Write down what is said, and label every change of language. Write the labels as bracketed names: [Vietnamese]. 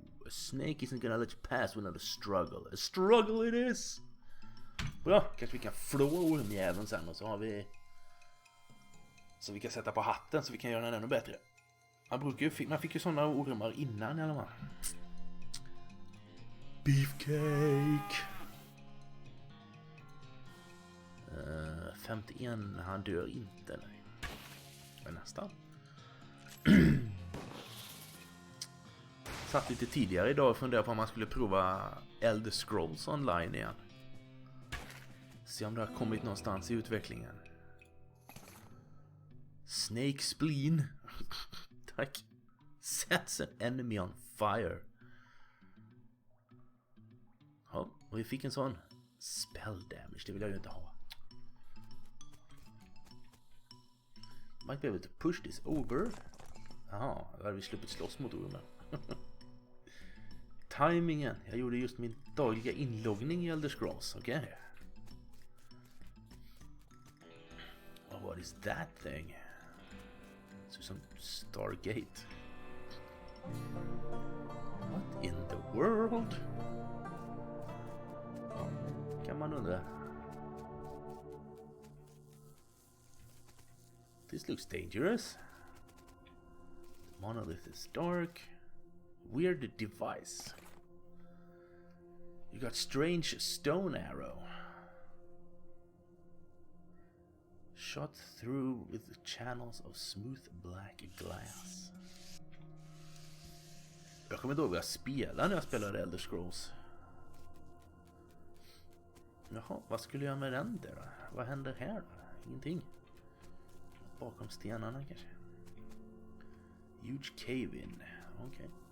[English] A snake isn't gonna let you pass without a struggle. A struggle it is! [Swedish] Bra, kanske vi kan flå ormjäveln sen och så har vi... Så vi kan sätta på hatten så vi kan göra den ännu bättre. Man fick ju sådana ormar innan i alla fall. Beefcake! 51, han dör inte, nej. Men nästan. Satt lite tidigare idag och funderade på om man skulle prova Elder Scrolls online igen. Se om det har kommit någonstans i utvecklingen. [English] Snake Spleen. Tack. Sets an enemy on fire. [Swedish] Ja, och vi fick en sån spell damage. Det vill jag ju inte ha. [English] Might be able to push this over. [Swedish] Jaha, då hade vi sluppit slåss mot ormen. Timingen. Jag gjorde just min dagliga inloggning i Elder Scrolls. Okej. Okay. [English] Oh, what is that thing? So some Stargate. What in the world? [Swedish] Kan man undra. [English] This looks dangerous. The monolith is dark. Weird device. You got strange stone arrow. Shot through with the channels of smooth black glass. [Swedish] Jag kommer inte ihåg vad jag spelade när jag spelade Elder Scrolls. Jaha, vad skulle jag med den där då? Vad händer här då? Ingenting. Bakom stenarna kanske. [English] Huge cave-in. Okej. Okay.